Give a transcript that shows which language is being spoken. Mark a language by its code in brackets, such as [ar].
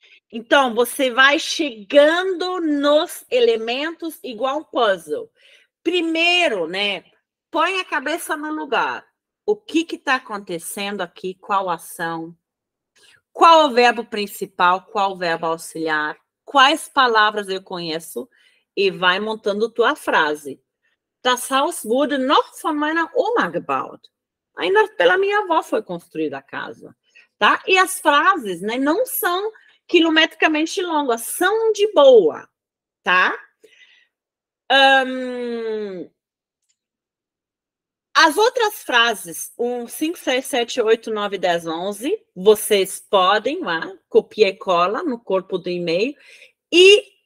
[pt] Então, você vai chegando nos elementos igual um puzzle. Primeiro, né? Põe a cabeça no lugar. O que está acontecendo aqui? Qual ação? Qual o verbo principal? Qual o verbo auxiliar? Quais palavras eu conheço? E vai montando tua frase. [de] Das Haus wurde noch von meiner Oma gebaut. [pt] Ainda pela minha avó foi construída a casa. Tá? E as frases, né, não são quilometricamente longas, são de boa. Tá? As outras frases, 5, 6, 7, 8, 9, 10, 11, vocês podem lá, copia e cola no corpo do e-mail e...